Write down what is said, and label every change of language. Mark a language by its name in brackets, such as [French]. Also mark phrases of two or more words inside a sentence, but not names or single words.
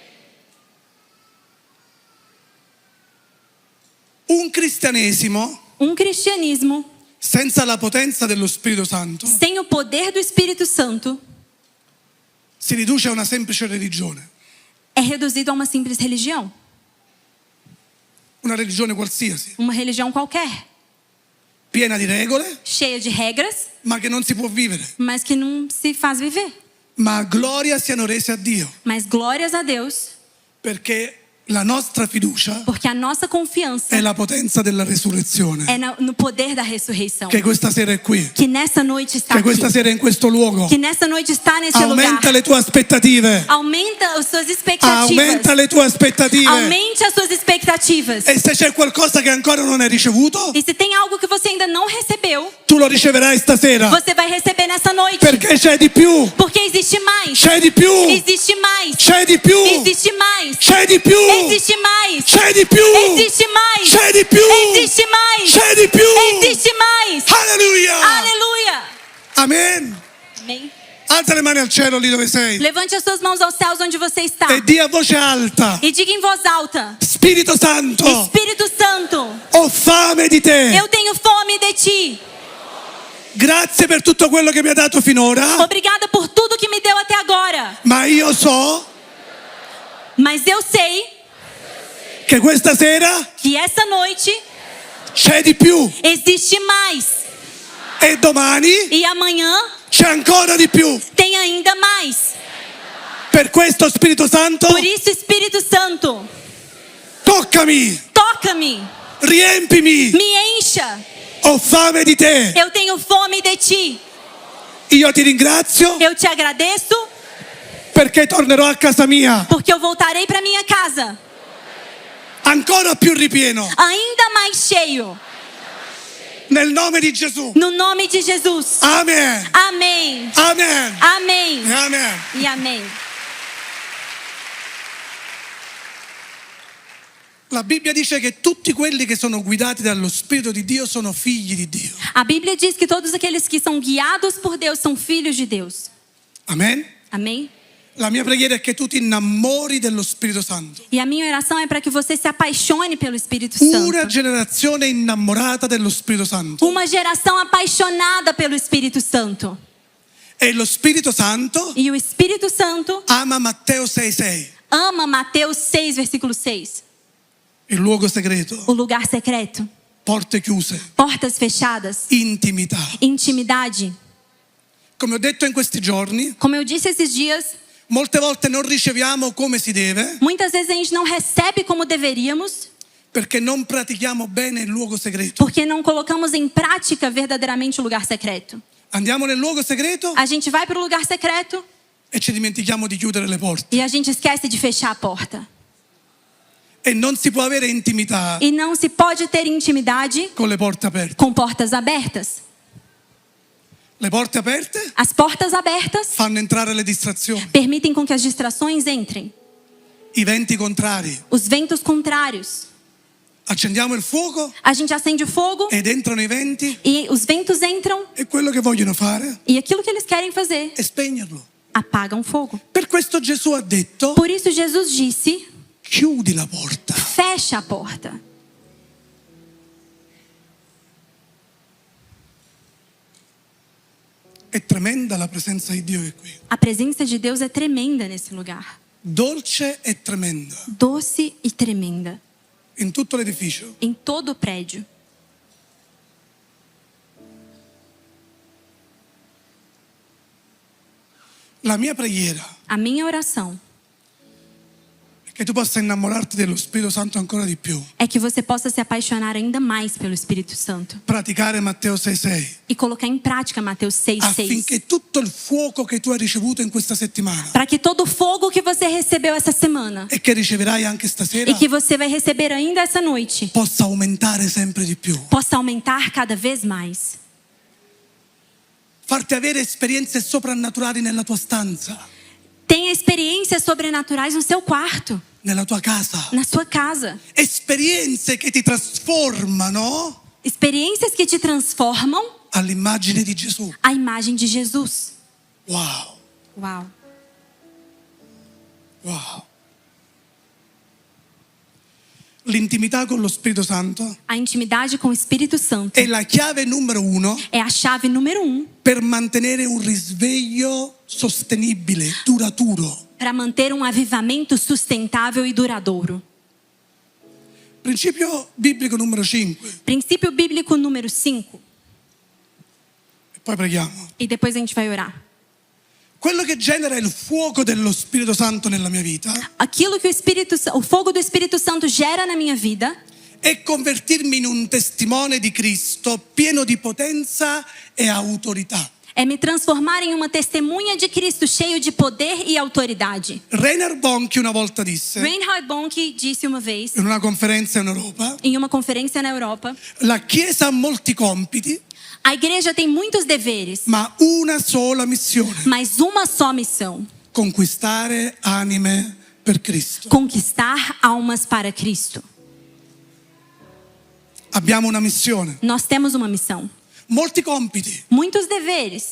[Italian] Un cristianesimo [Portuguese] Cristianismo [Italian] senza la potenza dello Spirito Santo [Portuguese] sem o poder do Espírito Santo [Italian] si riduce a una semplice religione, [Portuguese] é reduzido a uma simples religião, [Italian] una religione qualsiasi, [Portuguese] uma religião qualquer, [Italian] piena di regole, [Portuguese] cheia de regras, [Italian] ma che non si può vivere. [Portuguese] mas que não se faz viver. [Italian] Ma gloria siano rese a Dio, [Portuguese] Mas glórias a Deus, [Italian] perché la nostra fiducia [Portuguese] porque a nossa confiança [Italian] è la potenza della resurrezione, [Portuguese] é no poder da ressurreição. [Italian] che questa sera è qui, [Portuguese] Que nessa noite está [Italian] che [Portuguese] aqui. [Italian] questa sera è in questo luogo. [Portuguese] Que nessa noite está nesse [Italian] Aumenta [Portuguese] lugar. [Italian] le tue aspettative, [Portuguese] Aumenta as suas expectativas. [Italian] aumenta le tue aspettative. [Portuguese] Aumente as suas expectativas. [Italian] E se c'è qualcosa che ancora non hai ricevuto, [Portuguese] E se tem algo que você ainda não recebeu, [Italian] tu lo riceverai stasera, [Portuguese] você vai receber nessa noite. [Italian] perché c'è di più, [Portuguese] Porque existe mais. [Italian] c'è di più, [Portuguese] Existe mais. [Italian] c'è di più, [Portuguese] Existe mais. [Italian] c'è di più, [Portuguese] Existe mais. [Italian] c'è di più, [Portuguese] Existe mais. [Italian] c'è di più, [Portuguese] Existe mais. [Italian] c'è di più. [Portuguese] Existe mais. [Italian] Alleluia! [Portuguese] Aleluia. [Italian] Amen. [Portuguese] Amém. [Italian] Alza le mani al cielo lì dove sei [Portuguese] Levante as suas mãos aos céus onde você está. [Italian] e di a voce alta: [Portuguese] E diga em voz alta: [Italian] Spirito Santo, [Portuguese] Espírito Santo, [Italian] ho fame di te. [Portuguese] eu tenho fome de ti. [Italian] Grazie per tutto quello che mi ha dato finora, [Portuguese] Obrigada por tudo que me deu até agora. [Italian] ma io so [Portuguese] Mas eu sei [Italian] che questa sera [Portuguese] que essa noite [Italian] c'è di più [Portuguese] existe mais. [Italian] e domani [Portuguese] E amanhã [Italian] c'è ancora di più. [Portuguese] tem ainda mais. [Italian] Per questo Spirito Santo, [Portuguese] Por isso, Espírito Santo, [Italian] toccami, [Portuguese] toca-me, [Italian] riempimi, [Portuguese] me encha. [Italian] ho fame di te. [Portuguese] Eu tenho fome de ti. [Italian] Io ti ringrazio [Portuguese] Eu te agradeço [Italian] perché tornerò a casa mia [Portuguese] porque eu voltarei para minha casa [Italian] ancora più ripieno, [Portuguese] ainda mais cheio. [Italian] nel nome di Gesù. [Portuguese] No nome de Jesus. [Italian] Amen. [Portuguese] Amém. [Italian] Amen. [Portuguese] Amém. [Italian] Amen. [Portuguese] E amém. [Italian] La Bibbia dice che tutti quelli che sono guidati dallo Spirito di Dio sono figli di Dio. [Portuguese] A Bíblia diz que todos aqueles que são guiados por Deus são filhos de Deus. [Italian] Amen. [Portuguese] Amém? [Italian] La mia preghiera è che tu ti innamori dello Spirito Santo. [Portuguese] E a minha oração é para que você se apaixone pelo Espírito [Italian] Una [Portuguese] Santo. [Italian] generazione innamorata dello Spirito Santo. [Portuguese] Uma geração apaixonada pelo Espírito Santo. [Italian] E lo Spirito Santo [Portuguese] E o Espírito Santo [Italian] ama Matteo 6,6, [Portuguese] ama Mateus 6, versículo 6. [Italian] il luogo segreto, [Portuguese] O lugar secreto, [Italian] porte chiuse, [Portuguese] portas fechadas, [Italian] intimità. [Portuguese] intimidade. [Italian] Come ho detto in questi giorni, [Portuguese] Como eu disse esses dias, [Italian] molte volte non riceviamo come si deve [Portuguese] muitas vezes a gente não recebe como deveríamos, [Italian] perché non pratichiamo bene il luogo segreto. [Portuguese] porque não colocamos em prática verdadeiramente o lugar secreto. [Italian] Andiamo nel luogo segreto [Portuguese] A gente vai para o lugar secreto [Italian] e ci dimentichiamo di chiudere le porte. [Portuguese] e a gente esquece de fechar a porta. [Italian] E non si può avere intimità [Portuguese] E não se pode ter intimidade [Italian] con le porte aperte. [Portuguese] com portas abertas. [Italian] Le porte aperte [Portuguese] As portas abertas [Italian] fanno entrare le distrazioni, [Portuguese] permitem com que as distrações entrem, [Italian] i venti contrari. [Portuguese] os ventos contrários. [Italian] Accendiamo il fuoco [Portuguese] A gente acende o fogo [Italian] ed entrano i venti [Portuguese] e os ventos entram [Italian] e quello che vogliono fare [Portuguese] e aquilo que eles querem fazer, [Italian] è spegnerlo. [Portuguese] apagam o fogo. [Italian] Per questo Gesù ha detto: [Portuguese] Por isso Jesus disse: [Italian] chiudi la porta. [Portuguese] fecha a porta. [Italian] È tremenda la presenza di Dio che è qui. [Portuguese] A presença de Deus é tremenda nesse lugar. [Italian] Dolce e tremenda. [Portuguese] Doce e tremenda. [Italian] In tutto l'edificio. [Portuguese] Em todo o prédio. [Italian] La mia preghiera [Portuguese] A minha oração [Italian] è che tu possa innamorarti dello Spirito Santo ancora di più. [Portuguese] é que você possa se apaixonar ainda mais pelo Espírito Santo [Italian] Praticare Matteo 6,6 [Portuguese] e colocar em prática Mateus 6,6. [Italian] affinché tutto il fuoco che tu hai ricevuto in questa settimana [Portuguese] Para que todo o fogo que você recebeu essa semana [Italian] e che riceverai anche stasera [Portuguese] e que você vai receber ainda essa noite [Italian] possa aumentare sempre di più. [Portuguese] possa aumentar cada vez mais. [Italian] Far Lasciati avere esperienze soprannaturali nella tua stanza, [Portuguese] Tenha experiências sobrenaturais no seu quarto, [Italian] nella tua casa. [Portuguese] na sua casa. [Italian] Esperienze che ti trasformano [Portuguese] Experiências que te transformam [Italian] all'immagine di Gesù. [Portuguese] à imagem de Jesus. [Italian] Wow, [Portuguese] Uau! [Italian] wow. L'intimità con lo Spirito Santo [Portuguese] A intimidade com o Espírito Santo [Italian] è la chiave numero 1 [Portuguese] é a chave número 1 [Italian] per mantenere un risveglio sostenibile, duraturo. [Portuguese] para manter um avivamento sustentável e duradouro. [Italian] Principio biblico numero 5. [Portuguese] Princípio bíblico número 5. [Italian] E poi preghiamo. [Portuguese] E depois a gente vai orar. [Italian] Quello che genera il fuoco dello Spirito Santo nella mia vita [Portuguese] Aquilo que o fogo do Espírito Santo gera na minha vida [Italian] è convertirmi in un testimone di Cristo pieno di potenza e autorità. [Portuguese] é me transformar em uma testemunha de Cristo cheio de poder e autoridade. [Italian] Reinhard Bonnke una volta disse, [Portuguese] Reinhard Bonnke disse uma vez, [Italian] in una conferenza in Europa, [Portuguese] em uma conferência na Europa, [Italian] la Chiesa ha molti compiti, [Portuguese] a igreja tem muitos deveres, [Italian] ma una sola missione: [Portuguese] mas uma só missão: [Italian] conquistare anime per Cristo. [Portuguese] conquistar almas para Cristo. [Italian] Abbiamo una missione, [Portuguese] Nós temos uma missão, [Italian] molti compiti, [Portuguese] muitos deveres,